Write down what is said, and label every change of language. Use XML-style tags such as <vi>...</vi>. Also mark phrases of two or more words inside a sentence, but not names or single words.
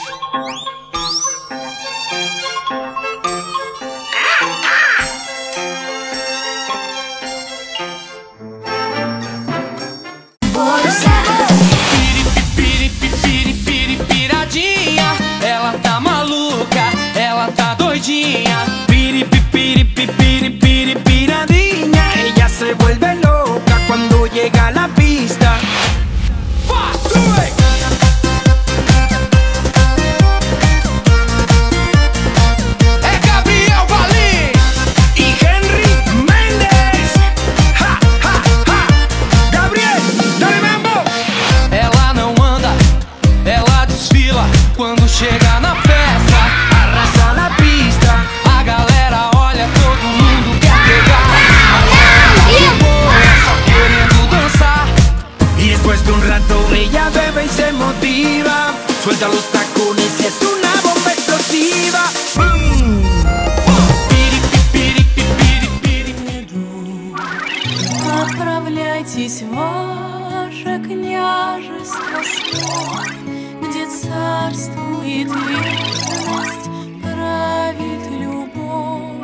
<pt>Piradinha, ela tá maluca, ela tá doidinha. Piradinha,</pt> <es>ella se vuelve loca cuando llega a la pista. ¡Sube!</es> <pt>É Gabriel Valim e Henry Mendes.</pt> <es>Ha, ha, ha. Gabriel, dale mambo.</es> <pt>Ela não anda, ela desfila quando chega na festa. Arrasa na pista, a galera olha, todo mundo quer pegar. Só querendo dançar.</pt> <es>Y después de un rato ella bebe y se motiva. Suelta los tacones y es una bomba explosiva.</es> <ru>Отправляйтесь в ваше княжество снов, где царствует верность, правит любовь.</ru>